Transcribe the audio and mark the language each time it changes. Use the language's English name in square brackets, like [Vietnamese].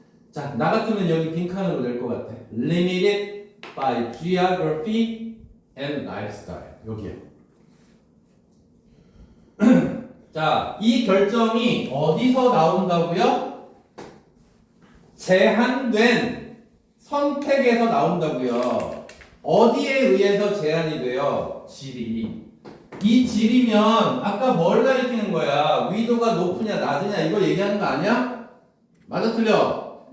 [Korean] 자, 나 같으면 여기 빈칸으로 낼 것 같아. [English] limited by geography and lifestyle. [Korean] 여기요. 자, 이 결정이 어디서 나온다고요? 제한된 선택에서 나온다고요. 어디에 의해서 제한이 돼요? 질이. 이 질이면 아까 뭘 가리키는 거야? 위도가 높으냐 낮으냐 이거 얘기하는 거 아니야? 맞아 틀려?